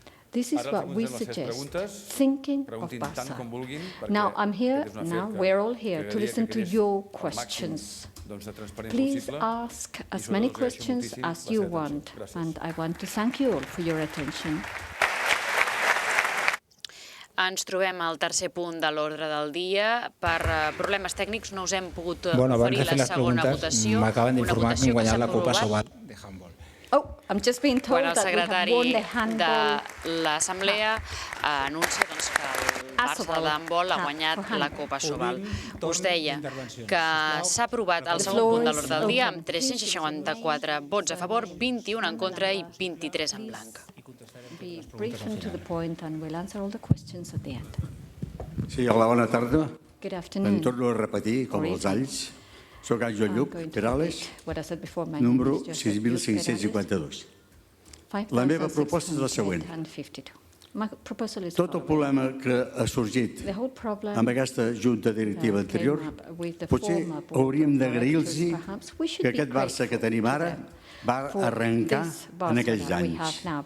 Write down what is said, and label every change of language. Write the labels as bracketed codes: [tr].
[en] This is what we suggest, thinking of Barça. Now, we're all here to listen to your questions. Please ask as many questions as you want, and I want to thank you all for your attention. [ca] Ens trobem al tercer punt de l'ordre del dia. Per problemes tècnics no us hem pogut oferir la segona votació. M'acaben d'informar que hem guanyat la Copa Sobal de handball. [en] Oh, I'm just being told [ca] el secretari de l'Assemblea anuncia que el Barça d'handbol ha guanyat la Copa Sobal. Us deia que s'ha aprovat el segon punt de l'ordre del dia amb 354 vots a favor, 21 en contra i 23 en blanc. [en] Be brief and to the point, and we'll answer all the questions at the end. [ca] Sí, hola, bona tarda. [en] Good afternoon. [ca] Em torno a repetir, com els alls. Soc Àngel Lluc, Perales, número 6.552. La meva proposta és la següent. Tot el problema que ha sorgit amb aquesta junta directiva anterior, potser hauríem d'agrair-los que aquest Barça que tenim ara va arrencar en aquells anys.